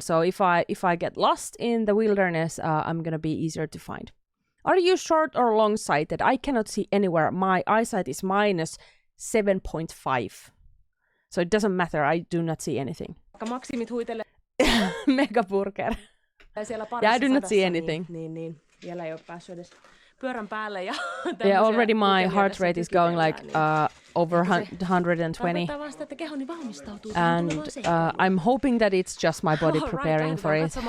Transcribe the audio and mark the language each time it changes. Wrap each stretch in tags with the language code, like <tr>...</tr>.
<en>So if I get lost in the wilderness, I'm gonna be easier to find. Are you short or long-sighted? I cannot see anywhere. My eyesight is minus 7.5. So it doesn't matter. I do not see anything.</en> <fi>Maksimit huitelee.</fi> <en>Mega Burger. Yeah, I do not see anything.</en> <fi>Niin. Vielä ei ole päässyt edes pyörän päälle. Ja</fi> <en>yeah, already my heart rate is going like over 120. And I'm hoping that it's just my body preparing for it.</en>